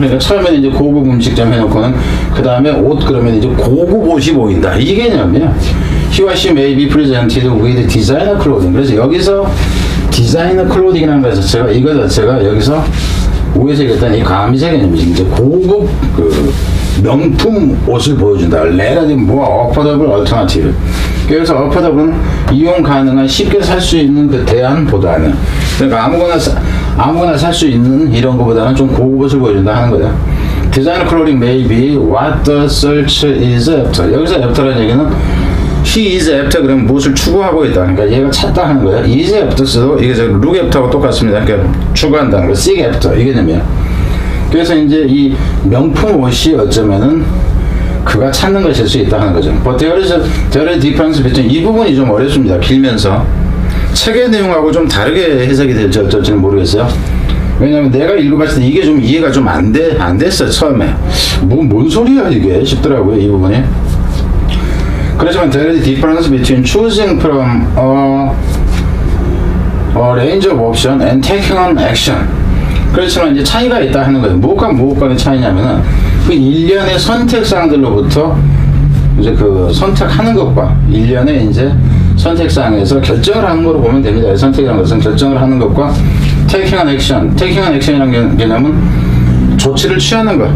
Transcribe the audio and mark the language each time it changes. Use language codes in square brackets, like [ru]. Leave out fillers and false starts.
[ko] 그러니까 처음에는 이제 고급 음식점 해놓고는 그 다음에 옷 그러면 이제 고급 옷이 보인다. 이 개념이야. [en] He or she may be presented with designer clothing. [ko] 그래서 여기서 디자이너 클로딩이라는 것 자체가, 이거 자체가 여기서 오해서 얘기했던 이 가미세 개념이지. 이제 고급 그 명품 옷을 보여준다. [en] relative more affordable alternative. [ko] 그래서 affordable은 이용 가능한 쉽게 살 수 있는 그 대안보다는, 그러니까 아무거나 살 수 있는 이런 거보다는 좀 고급 옷을 보여준다 하는 거야. [en] Designer clothing may be what the search is after. [ko] 여기서 after라는 얘기는 [en] he is after [ko] 그러면 무엇을 추구하고 있다. 그러니까 얘가 찾다 하는 거야. [en] is after [ko] 도 이게 저 [en] look after [ko] 하고 똑같습니다. 그러니까 추구한다는 거, [en] seek after [ko] 이 개념이야. 그래서 이제 이 명품 옷이 어쩌면은 그가 찾는 것일 수 있다 하는 거죠. [en] But there is a difference between, [ko] 이 부분이 좀 어렵습니다. 길면서 책의 내용하고 좀 다르게 해석이 될지 어쩔지는 모르겠어요. 왜냐면 내가 읽어봤을 때 이게 좀 이해가 좀 안 됐어 처음에. 뭔 소리야 이게 싶더라고요, 이 부분이. 그렇지만 [en] there is a difference between choosing from a range of option and taking an action. [ko] 그렇지만 이제 차이가 있다 하는 거예요. 무엇과의 차이냐면은 그 일련의 선택사항들로부터 이제 그 선택하는 것과 일련의 이제 선택사항에서 결정을 하는 거로 보면 됩니다. 선택이라는 것은 결정을 하는 것과 [en] taking an action [ko] 이라는 개념은 조치를 취하는 것.